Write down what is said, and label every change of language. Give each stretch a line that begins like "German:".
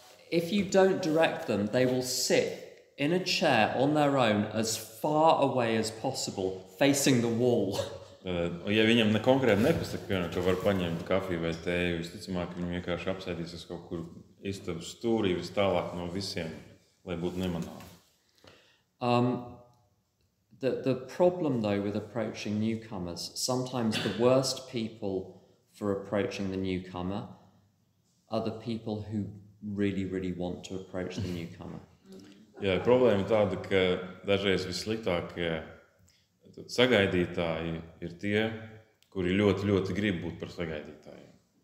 English: If you don't direct them, they will sit in a chair on their own as far away as possible, facing the wall.
Latvian: Ja viņam konkrēti nepasaka, ka var paņemt kafiju vai tēju, visticamāk, viņi vienkārši apsēdīsies kaut kur istabas stūrī vis tālāk no visiem, lai būtu nemanāmi.
English: The problem, though, with approaching newcomers, sometimes the worst people for approaching the newcomer are the people who really, really want to approach the newcomer.
Latvian: Jā, problēma ir tāda, ka dažreiz vissliktākie sagaidītāji ir tie, kuri ļoti, ļoti grib būt par sagaidītājiem.